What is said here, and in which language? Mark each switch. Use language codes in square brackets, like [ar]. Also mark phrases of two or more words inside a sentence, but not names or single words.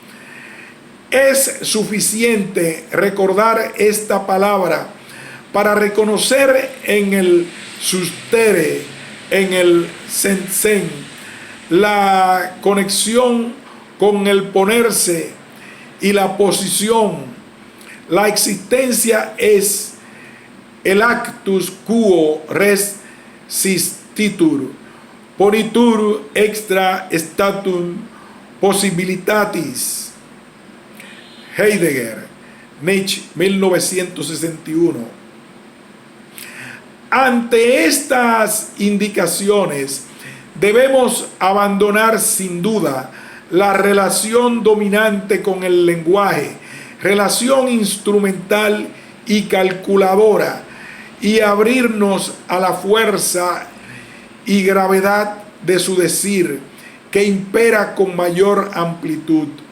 [es] Es suficiente recordar esta palabra para reconocer en el sustere, en el sensen, la conexión con el ponerse y la posición. La existencia es el [la] actus quo res sistitur, ponitur extra statum possibilitatis. [es] Heidegger, Nietzsche, 1961. Ante estas indicaciones, debemos abandonar sin duda la relación dominante con el lenguaje, relación instrumental y calculadora, y abrirnos a la fuerza y gravedad de su decir, que impera con mayor amplitud.